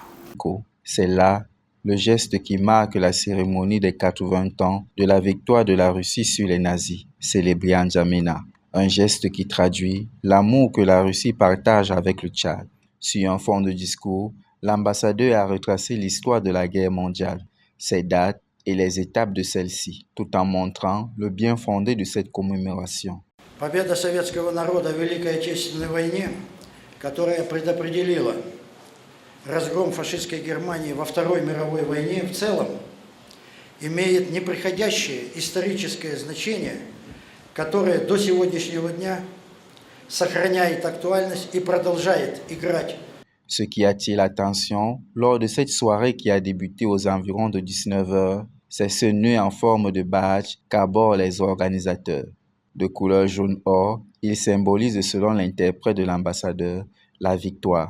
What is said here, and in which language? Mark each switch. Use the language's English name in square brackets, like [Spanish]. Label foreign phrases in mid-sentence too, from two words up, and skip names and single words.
[French] C'est là le geste qui marque la cérémonie des 80 ans de la victoire de la Russie sur les nazis, célébrée à N'Djamena. Un geste qui traduit l'amour que la Russie partage avec le Tchad. Sur un fond de discours, l'ambassadeur a retracé l'histoire de la guerre mondiale, ses dates et les étapes de celle-ci, tout en montrant le bien fondé de cette commémoration. [Russian] Победа советского народа в Великой Отечественной войне, которая предопределила разгром фашистской Германии во Второй мировой войне в целом, имеет непреходящее историческое значение, которое до сегодняшнего дня сохраняет актуальность и продолжает играть. [French] Ce qui attire l'attention lors de cette soirée qui a débuté aux environs de 19h, c'est ce nœud en forme de badge qu'abordent les organisateurs. De couleur jaune-or, il symbolise, selon l'interprète de l'ambassadeur, la victoire.